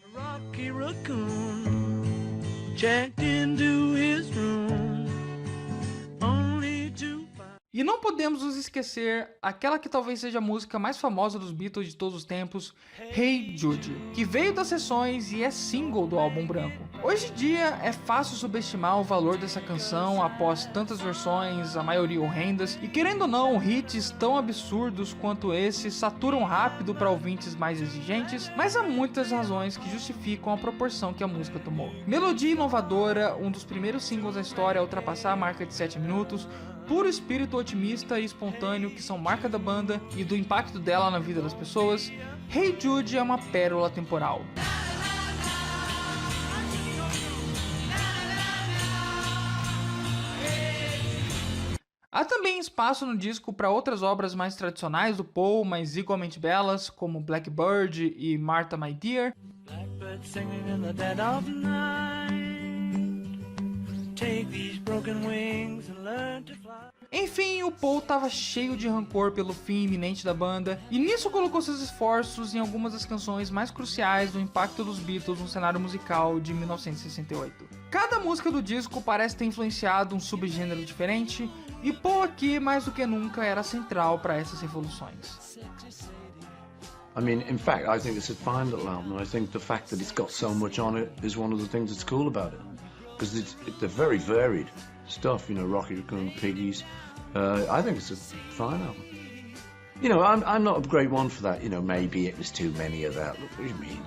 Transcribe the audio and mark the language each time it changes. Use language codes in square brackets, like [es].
[en] Rocky Raccoon checked into his room, only to... [pt] E não podemos nos esquecer aquela que talvez seja a música mais famosa dos Beatles de todos os tempos, Hey Jude, que veio das sessões e é single do álbum branco. Hoje em dia é fácil subestimar o valor dessa canção após tantas versões, a maioria horrendas, e querendo ou não, hits tão absurdos quanto esse saturam rápido para ouvintes mais exigentes, mas há muitas razões que justificam a proporção que a música tomou. Melodia inovadora, um dos primeiros singles da história a ultrapassar a marca de 7 minutos, puro espírito otimista e espontâneo que são marca da banda e do impacto dela na vida das pessoas, Hey Jude é uma pérola temporal. Há também espaço no disco para outras obras mais tradicionais do Paul, mas igualmente belas, como Blackbird e Martha My Dear. [en] Blackbird singing in the dead of night. Take these broken wings and learn to fly. [pt] Enfim, o Paul estava cheio de rancor pelo fim iminente da banda, e nisso colocou seus esforços em algumas das canções mais cruciais do impacto dos Beatles no cenário musical de 1968. Cada música do disco parece ter influenciado um subgênero diferente, e Paul aqui, mais do que nunca, era central para essas revoluções. [en] I mean, in fact, I think it's a fine little album. I think the fact that it's got so much on it is one of the things that's cool about it. Because they're very varied stuff, you know, Rocky Raccoon Piggies. I think it's a fine album. You know, I'm not a great one for that. You know, maybe it was too many of that. Look, what do you mean?